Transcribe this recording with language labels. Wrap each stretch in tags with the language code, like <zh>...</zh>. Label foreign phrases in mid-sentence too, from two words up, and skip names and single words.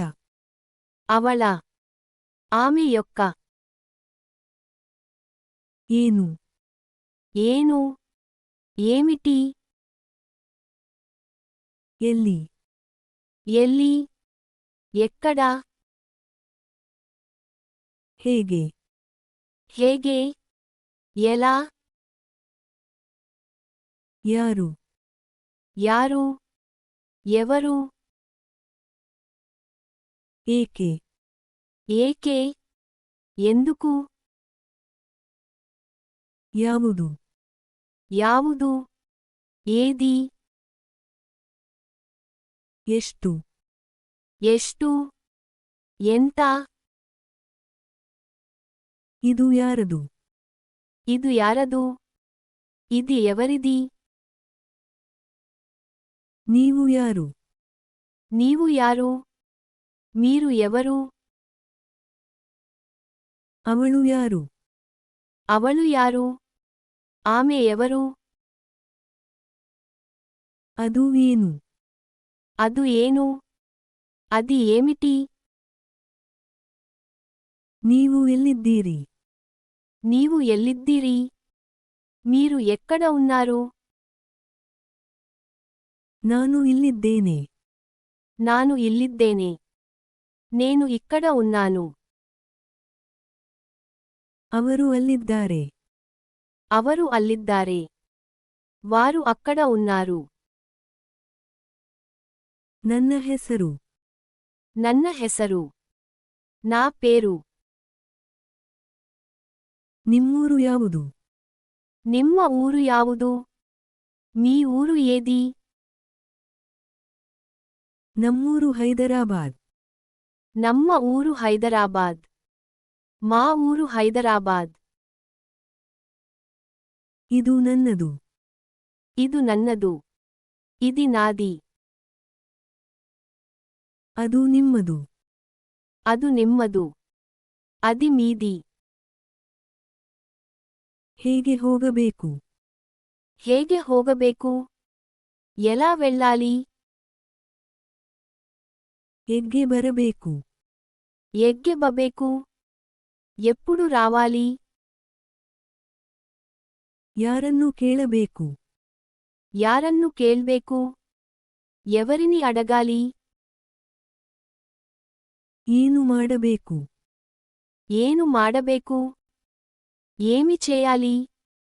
<te>ಅವಳ ఆమె యొక్క</te> <kn>ಏನು ಏನು ఏమిటి ಎಲ್ಲಿ ఎల్లి ఎక్కడ ಹೇಗೆ ಹೇಗೆ ఎలా ಯಾರು ಯಾರು ఎవరు ಏಕೆ ఏకే ఎందుకు ಯಾವುದು ಯಾವುದು ఏది ಎಷ್ಟು ಎಷ್ಟು ఎంత ಇದು ಯಾರದು ಇದು ಯಾರದು</kn> <te>ఇది ఎవరిది</te> <kn>ನೀವು ಯಾರು ನೀವು ಯಾರು</kn> <te>మీరు ఎవరు</te> <kn>ಅವಳು ಯಾರು ಅವಳು ಯಾರು</kn> <te>ఆమె ఎవరు</te> <kn>ಅದು ಏನು ಅದು ಏನು</kn> <te>అది ఏమిటి</te> <kn>ನೀವು ಎಲ್ಲಿದ್ದೀರಿ ನೀವು ಎಲ್ಲಿದ್ದೀರಿ</kn> <te>మీరు ఎక్కడ ఉన్నారు</te> <kn>ನಾನು ಇಲ್ಲಿದ್ದೇನೆ ನಾನು ಇಲ್ಲಿದ್ದೇನೆ</kn> <te>నేను ఇక్కడ ఉన్నాను</te> <kn>ಅವರು ಅಲ್ಲಿದ್ದಾರೆ ಅವರು ಅಲ್ಲಿದ್ದಾರೆ</kn> <te>వారు అక్కడ ఉన్నారు</te> <kn>ನನ್ನ ಹೆಸರು ನನ್ನ ಹೆಸರು</kn> <te>నా పేరు</te> <kn>ನಿಮ್ಮೂರು ಯಾವುದು ನಿಮ್ಮ ಊರು ಯಾವುದು</kn> <te>మీ ఊరు ఏది</te> <kn>ನಮ್ಮೂರು ಹೈದರಾಬಾದ್ ನಮ್ಮ ಊರು హైదరాబాద్</kn> <te>మా ఊరు హైదరాబాద్</te> <kn>ಇದು ನನ್ನದು ಇದು ನನ್ನದು</kn> <te>ఇది నాది</te> <kn>ಅದು ನಿಮ್ಮದು ಅದು ನಿಮ್ಮದು</kn> <te>అది మీది</te> <kn>ಹೇಗೆ ಹೋಗಬೇಕು ಹೇಗೆ ಹೋಗಬೇಕು</kn> <te>ఎలా వెళ్ళాలి</te> <kn>ಎಗ್ಗೆ ಬರಬೇಕು ఎಗ್ಗೆ బಬೇಕು</kn> <te>ఎప్పుడు రావాలి</te> <kn>ಯಾರನ್ನು ಕೇಳಬೇಕು ಯಾರನ್ನು ಕೇಳ್ಬೇಕು</kn> <te>ఎవరిని అడగాలి</te> <kn>ಏನು ಮಾಡಬೇಕು ಏನು ಮಾಡಬೇಕು</kn> <te>ఏమి చేయాలి</te>